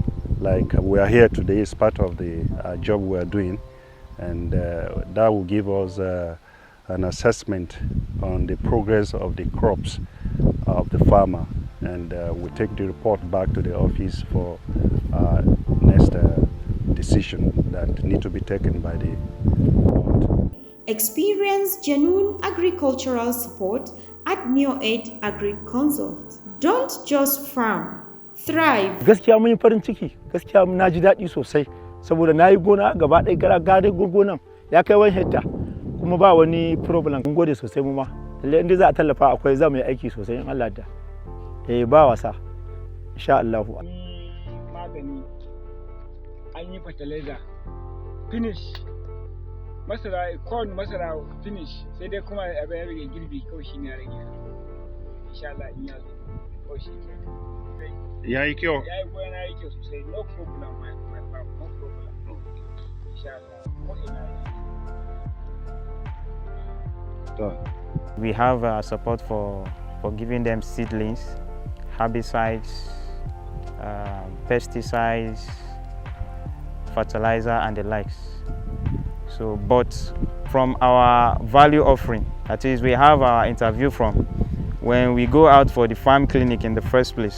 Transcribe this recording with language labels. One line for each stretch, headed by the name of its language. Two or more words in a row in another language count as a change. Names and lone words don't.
English: Like we are here today is part of the job we are doing, and that will give us an assessment on the progress of the crops of the farmer, and we take the report back to the office for next decision that need to be taken by the board. Experience genuine agricultural support at Neoaid Agric Consult. Don't just farm, thrive.
Hausa: Gaskiya mun yi farin ciki, gaskiya na ji daɗi sosai saboda na yi gona gaba ɗaya gare gonan ya kai 1 hectare kuma ba wani problem. Mun gode sosai mu ma. Lalle inda za a tallafa akwai za mu yi aiki sosai in Allah da. Ba wasa.
Arabic: إن شاء الله.
Hausa: Magani an yi
English: fertilizer finish.
Hausa: Masara, corn masara finish, sai dai kuma abin ya rage girbi kawai shi ne ya rage.
Arabic: إن شاء الله
Hausa: in ya zo kawai shi ke. Ya yi kyau? Ya yi goyon ya yi kyau sosai,
English: no problem my farm, no problem.
Arabic: إن شاء الله,
Hausa: ko ina yi.
English: We have support for giving them seedlings, herbicides, pesticides, fertilizer, and the likes. So, but from our value offering, that is, we have our interview from when we go out for the farm clinic in the first place.